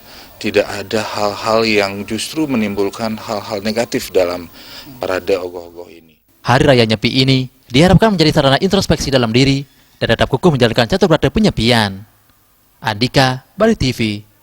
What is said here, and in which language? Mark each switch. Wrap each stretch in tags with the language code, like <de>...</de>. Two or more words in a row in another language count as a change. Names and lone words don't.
<id>Tidak ada hal-hal yang justru menimbulkan hal-hal negatif dalam parade ogoh-ogoh ini. Hari Raya Nyepi ini diharapkan menjadi sarana introspeksi dalam diri dan tetap kukuh menjalankan catur berata penyepian. Andika, Bali TV.</id>